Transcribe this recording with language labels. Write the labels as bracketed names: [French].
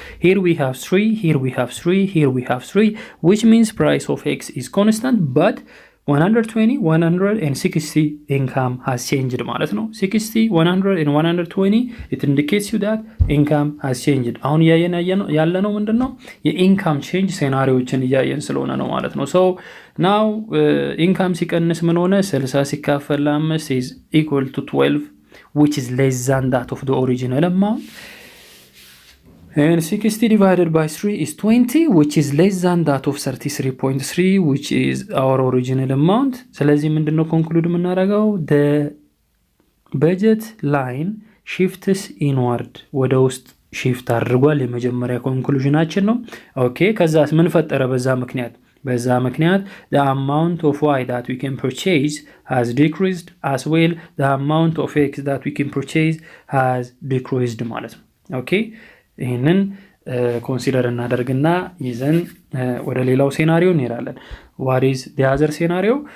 [English] Here we have 3 here we have 3 here we have 3 which means price of x is constant but 120 160 income has changed [Amharic] ማለት ነው። [English] 60 100 and 120 it indicates you that income has changed. [Amharic] አሁን ያለነው ምንድነው? የኢንካም ቼንጅ ሴናሪዮችን እያየን ስለሆነ ነው ማለት ነው። so now income ሲቀንስ ምን ሆነ? [English] 60 ሲካፈል 5 is equal to 12 which is less than that of the original amount. And 60 divided by 3 is 20 which is less than that of 33.3 which is our original amount. [Amharic] ስለዚህ ምንድነው ኮንክሉድ የምናደርገው? [English] the budget line shifts inward [Amharic] ወደ ውስጥ shift አድርጓል። የመጀመሪያ ኮንክሉዥናችን ነው። ኦኬ ከዛስ ምን ፈጠረ? በዛ ምክንያት [English] the amount of y that we can purchase has decreased [Amharic] as well the amount of x that we can purchase has decreased ማለት ነው። ኦኬ ይህንን ኮንሲደር እናደርግና ይዘን ወደ ሌላው ሴናሪዮ እንሄዳለን። [English] what is the other scenario?